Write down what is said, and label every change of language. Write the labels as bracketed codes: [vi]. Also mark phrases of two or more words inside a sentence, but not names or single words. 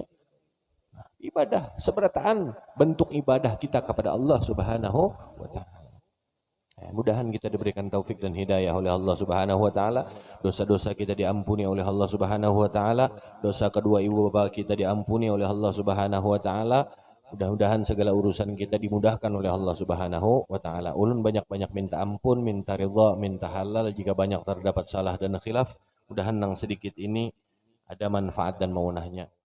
[id] Ibadah seberataan bentuk ibadah kita kepada Allah [ar] سبحانه وتعالى. [id] Mudahan kita diberikan taufik dan hidayah oleh Allah [ar] سبحانه وتعالى. [id] Dosa-dosa kita diampuni oleh Allah [ar] سبحانه وتعالى. [id] Dosa kedua ibu bapa kita diampuni oleh Allah [ar] سبحانه وتعالى. [id] Mudah-mudahan segala urusan kita dimudahkan oleh Allah [ar] سبحانه وتعالى. [bjn] Ulun banyak-banyak minta ampun, minta ridha, minta halal jika banyak terdapat salah dan khilaf. Mudahan nang sedikit ini ada manfaat dan maunahnya.